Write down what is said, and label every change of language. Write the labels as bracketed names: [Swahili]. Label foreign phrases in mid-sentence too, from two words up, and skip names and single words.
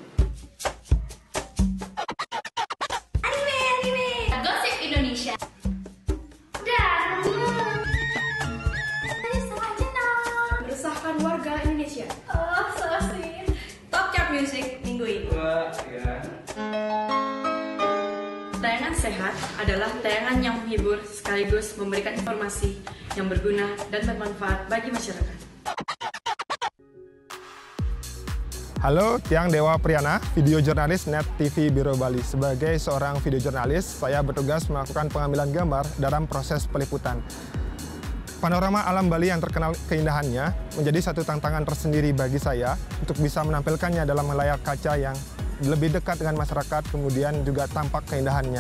[Indonesian] Anime! Gosip Indonesia. Meresahkan warga Indonesia. [English] Oh, so sweet. [Indonesian] Top Chart Music minggu ini. Tayangan sehat adalah tayangan yang menghibur sekaligus memberikan informasi yang berguna dan bermanfaat bagi masyarakat. Halo, Tiang Dewa Priyana, video jurnalis NET TV Biro Bali. Sebagai seorang video jurnalis, saya bertugas melakukan pengambilan gambar dalam proses peliputan. Panorama alam Bali yang terkenal keindahannya menjadi satu tantangan tersendiri bagi saya untuk bisa menampilkannya dalam layar kaca yang lebih dekat dengan masyarakat, kemudian juga tampak keindahannya.